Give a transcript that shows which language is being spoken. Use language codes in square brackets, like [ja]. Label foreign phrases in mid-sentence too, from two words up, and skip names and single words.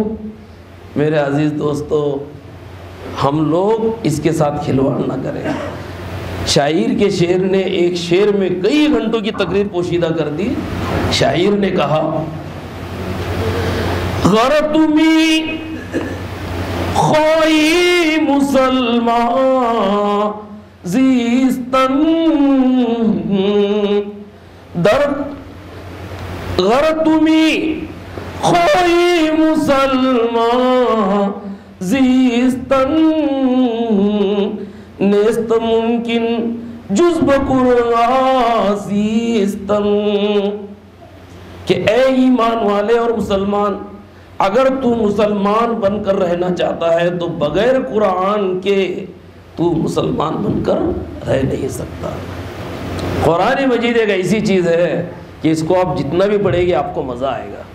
[ur] میرے عزیز دوستو، ہم لوگ اس کے ساتھ کھلواڑ نہ کریں۔ شاعر کے شعر نے ایک شعر میں کئی گھنٹوں کی تقریر پوشیدہ کر دی۔ شاعر نے کہا، [fa] غرتمی خواہی مسلمان زیستن غرتمی خواہی مسلمان زیستن، نیست ممکن جز بقرآن زیستن، [ur] کہ اے ایمان والے اور مسلمان، اگر تو مسلمان بن کر رہنا چاہتا ہے تو بغیر قرآن کے تو مسلمان بن کر رہ نہیں سکتا۔ قرآن مجید ایک ایسی چیز ہے کہ اس کو آپ جتنا بھی پڑھیں گے آپ کو مزہ آئے گا۔